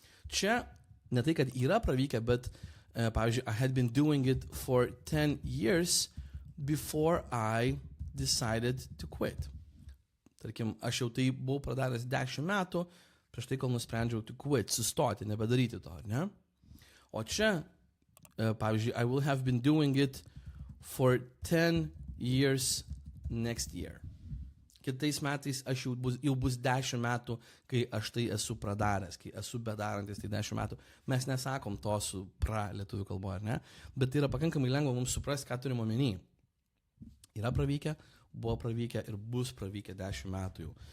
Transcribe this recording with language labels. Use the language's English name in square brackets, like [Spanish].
[Lithuanian] Čia ne tai, kad yra pravykę, bet, pavyzdžiui, [English] I had been doing it for 10 years before I decided to quit. [Lithuanian] Tarkim, aš jau tai buvau pradaręs 10 metų, prieš tai, kol nusprendžiau quit, sustoti, nebedaryti to, ar ne? O čia, pavyzdžiui, [English] I will have been doing it for 10 years next year. [Lithuanian] Kitais metais aš jau bus 10 metų, kai aš tai esu pradaręs, kai esu bedarantis tai 10 metų. Mes nesakom to su lietuvių kalboje, ar ne? Bet tai yra pakankamai lengva mums suprasti, ką turim omeny. Yra pravykę, buvo pravykę ir bus pravykę 10 metų jau.